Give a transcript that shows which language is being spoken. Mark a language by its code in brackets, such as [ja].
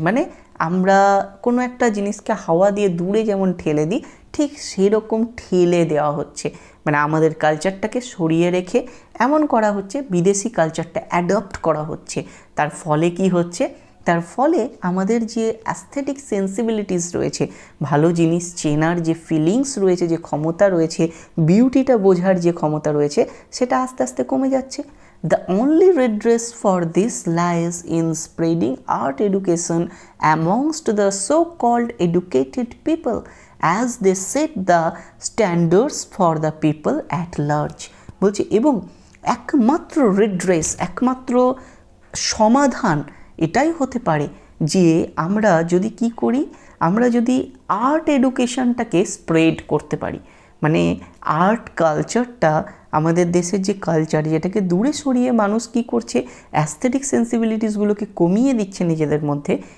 [bn] মানে আমরা কোনো একটা জিনিসকে হাওয়া দিয়ে দূরে যেমন ঠেলে দিই, ঠিক সেরকম ঠেলে দেওয়া হচ্ছে, মানে আমাদের কালচারটাকে সরিয়ে রেখে এমন করা হচ্ছে, বিদেশি কালচারটা অ্যাডপ্ট করা হচ্ছে। তার ফলে কি হচ্ছে, তার ফলে আমাদের যে অ্যাস্থেটিক সেন্সিবিলিটিস রয়েছে, ভালো জিনিস চেনার যে ফিলিংস রয়েছে, যে ক্ষমতা রয়েছে, বিউটিটা বোঝার যে ক্ষমতা রয়েছে, সেটা আস্তে আস্তে কমে যাচ্ছে। [en] The only redress for this lies in spreading art education amongst the so-called educated people as they set the standards for the people at large। [bn] বলছি এবং একমাত্র redress, একমাত্র সমাধান এটাই হতে পারে যে আমরা যদি কি করি, আমরা যদি আর্ট এডুকেশনটাকে স্প্রেড করতে পারি, মানে আর্ট কালচারটা, আমাদের দেশের যে কালচার, যেটাকে দূরে সরিয়ে মানুষ কি করছে, অ্যাস্থেটিক সেন্সিবিলিটিসগুলোকে কমিয়ে দিচ্ছে নিজেদের মধ্যে।